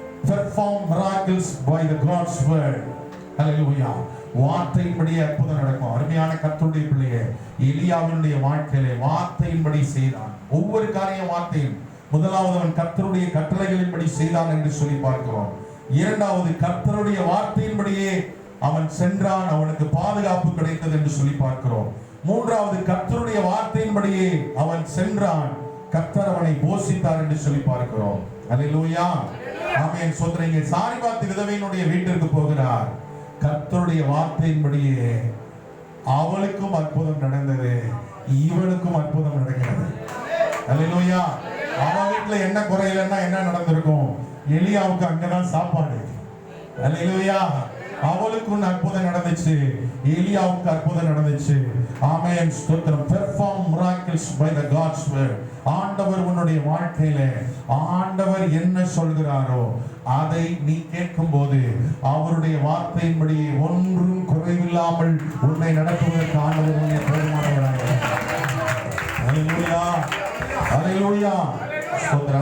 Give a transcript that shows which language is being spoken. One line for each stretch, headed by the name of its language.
English: Perform miracles by the God's word.
Tamil: Hallelujah. வார்த்தையின்படியே அற்புதம் நடக்கும். அருமையான கர்த்தருடைய பிள்ளையே, எலியாவினுடைய வாழ்க்கையிலே வார்த்தையின்படி செய்தான். ஒவ்வொரு காரியம் வார்த்தையும். முதலாவது அவன் கர்த்தருடைய கட்டளைகளின்படி செய்தான் என்று சொல்லி பார்க்கிறோம். இரண்டாவது கர்த்தருடைய வார்த்தையின்படியே அவன் சென்றான், அவனுக்கு பாதுகாப்பு கிடைத்தது என்று சொல்லி பார்க்கிறோம். மூன்றாவது கர்த்தருடைய வார்த்தையின்படியே அவன் சென்றான், கர்த்தர் அவனை போஷித்தார் என்று சொல்லி பார்க்கிறோம். அல்லேலூயா. ஆமென் ஸ்தோத்திரம். இங்கே சாரிபாத் விதவையினுடைய வீட்டிற்கு போகிறார். கர்த்தருடைய வார்த்தையின்படியே அவளுக்கும் அற்புதம் நடந்தது, இவளுக்கும் அற்புதம் நடக்கிறது. அல்லேலூயா. அவ வீட்டுல என்ன குறையிலன்னா என்ன நடந்திருக்கும்? எலியாவுக்கு அங்கதான் சாப்பாடு. அல்லேலூயா. அவளுக்கு அற்புதம் நடந்துச்சு, எலியாவுக்கு அற்புதம் நடந்துச்சு. ஆமென் ஸ்தோத்திரம்.
English: Perform miracles by the God's word.
Tamil: ஆண்டவர் உன்னுடைய வாழ்க்கையில ஆண்டவர் என்ன சொல்கிறாரோ அதை நீ கேட்கும்போது அவருடைய வார்த்தையின்படி ஒன்றும் குறைவில்லாமல் உன்னை நடத்துவதற்கு ஆண்டவர் உன்னை போதுமானவராக. அல்லேலூயா. அல்லேலூயா. ஸ்தோத்திரம்.